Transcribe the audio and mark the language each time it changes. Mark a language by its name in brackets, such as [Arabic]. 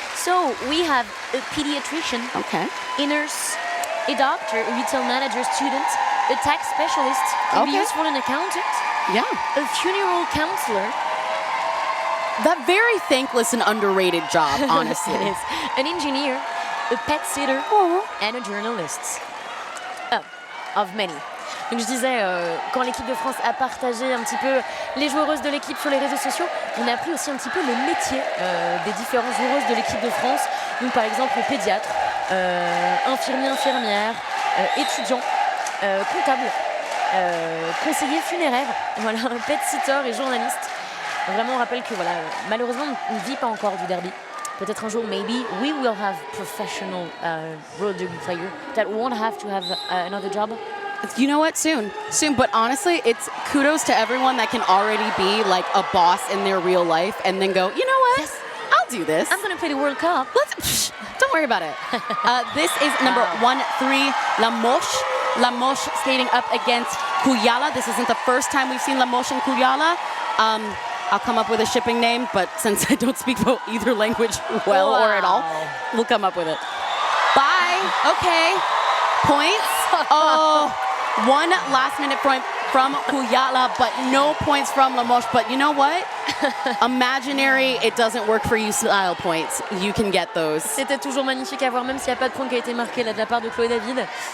[English] So we have a pediatrician, a nurse, a doctor, a retail manager, student, a tax specialist, can be used for an accountant, a funeral counselor. That very thankless and underrated job, honestly. It is. An engineer, a pet sitter, and a journalist. Of many. [French] Donc je disais, quand l'équipe de France a partagé un petit peu les joueuses de l'équipe sur les réseaux sociaux, on a appris aussi un petit peu le métier des différentes joueuses de l'équipe de France. Donc par exemple le pédiatre, infirmier, infirmière, étudiant, comptable, conseiller funéraire, voilà, pet sitter et journaliste. Vraiment, on rappelle que voilà, malheureusement, on ne vit pas encore du derby. Peut-être un jour, [English] maybe, we will have professional roller derby player that won't have to have another job. You know what? Soon. But honestly, it's kudos to everyone that can already be like a boss in their real life and then go, you know what? Yes. I'll do this. I'm going to play the World Cup. Don't worry about it. This is number 1-3, Lamoche skating up against Kujala. This isn't the first time we've seen Lamoche and Kujala. I'll come up with a shipping name, but since I don't speak either language well or at all, we'll come up with it. Bye. Okay. Points. Oh, one last minute point from Kujala, but no points from Lamoche. But you know what? Imaginary, it doesn't work for you style points. You can get those. [French] C'était toujours magnifique à voir, même s'il n'y a pas de point qui a été marqué là de la part de Chloé David.